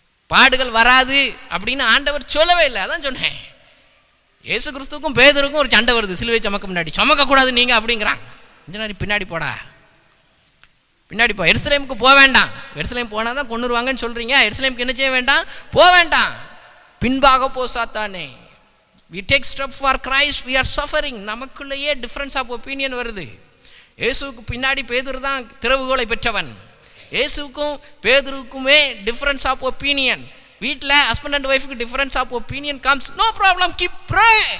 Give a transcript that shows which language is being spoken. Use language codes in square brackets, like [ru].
[ta] பாடுகள் வராது அப்படின்னு ஆண்டவர் சொல்லவே இல்லை. அதான் சொன்னேன். இயேசு கிறிஸ்துவுக்கும் பேதுருக்கும் ஒரு சண்டை வருது. சிலுவை சுமக்க முன்னாடி, சுமக்கக்கூடாது நீங்கள் அப்படிங்கிறான். இன்ஜினியரி பின்னாடி போடா, பின்னாடி போ. எருசலேமுக்கு போக வேண்டாம். எருசலேம் போனால் தான் கொண்டுருவாங்கன்னு சொல்கிறீங்க. எருசலேமுக்கு என்ன செய்ய வேண்டாம்? போக வேண்டாம். பின்பாக போ சாத்தானே. [en] we take step for Christ, we are suffering. [ta] நமக்குள்ளேயே [en] difference of opinion [ta] வருது. இயேசுவுக்கு பின்னாடி பேதுரு தான் திறவுகோலை பெற்றவன். இயேசுக்கும் பேதுருக்குமே [en] Difference of opinion. [ta] வீட்டில் [en] Husband and ஒய்ஃபுக்கு difference of opinion comes, no problem, keep pray.